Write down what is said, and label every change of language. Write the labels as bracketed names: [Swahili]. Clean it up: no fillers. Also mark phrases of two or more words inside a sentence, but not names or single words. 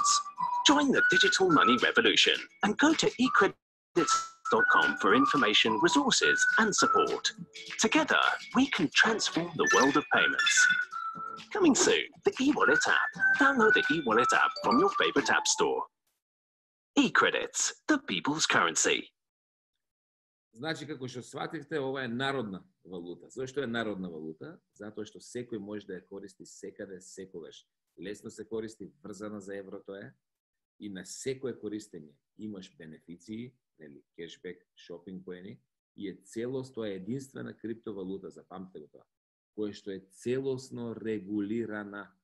[English] Join the digital money revolution and go to eCredits.com for information, resources, and support. Together, we can transform the world of payments. Coming soon, the eWallet app. Download the eWallet app from your favorite app store. eCredits, the people's currency. [Macedonian] Значи, како што свативте, ова е народна валута. Зошто е народна валута? Затоа што секој може да ја користи секаде, секогаш. Лесно се користи, врзана за еврото е, и на секое користење имаш бенефиции, нели, кешбек, шопинг поени, и е целост, тоа е единствена криптовалута, запамтете го тоа, која што е целосно регулирана.